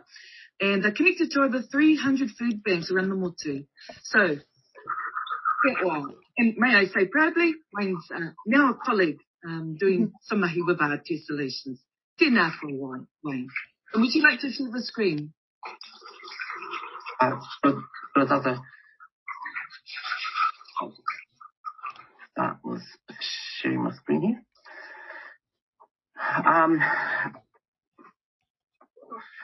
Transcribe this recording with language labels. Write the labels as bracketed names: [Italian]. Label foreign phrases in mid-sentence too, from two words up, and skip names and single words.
[English] And they're connected to over 300 food banks around the motu. So, and may I say proudly, Wayne's now a colleague doing some mahi with our IT solutions. [Māori] Tēnā koe, Wayne. [English] And would you like to share the screen? That was sharing my screen here.